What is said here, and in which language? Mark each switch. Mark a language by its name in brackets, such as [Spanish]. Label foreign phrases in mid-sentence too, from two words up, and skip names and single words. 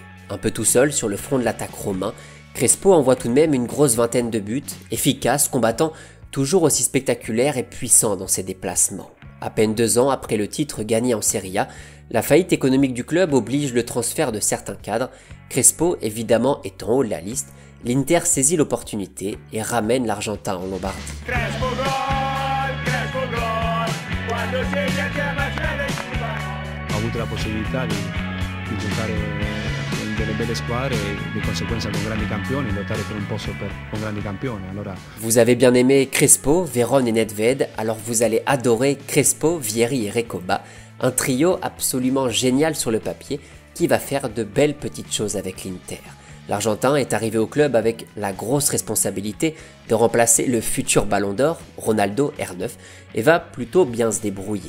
[French] Un peu tout seul sur le front de l'attaque romain, Crespo envoie tout de même une grosse vingtaine de buts, efficace, combattant, toujours aussi spectaculaire et puissant dans ses déplacements. À peine 2 ans après le titre gagné en Serie A, la faillite économique du club oblige le transfert de certains cadres. Crespo, évidemment, est en haut de la liste. L'Inter saisit l'opportunité et ramène l'Argentin en Lombardie. [Italian] Ho avuto la possibilità di giocare delle belle squadre e di conseguenza con grandi campioni, lottare per un posto con grandi campioni. Allora... [French] Vous avez bien aimé Crespo, Verón et Nedved, alors vous allez adorer Crespo, Vieri et Recoba, un trio absolument génial sur le papier qui va faire de belles petites choses avec l'Inter. L'Argentin est arrivé au club avec la grosse responsabilité de remplacer le futur Ballon d'Or, Ronaldo R9, et va plutôt bien se débrouiller.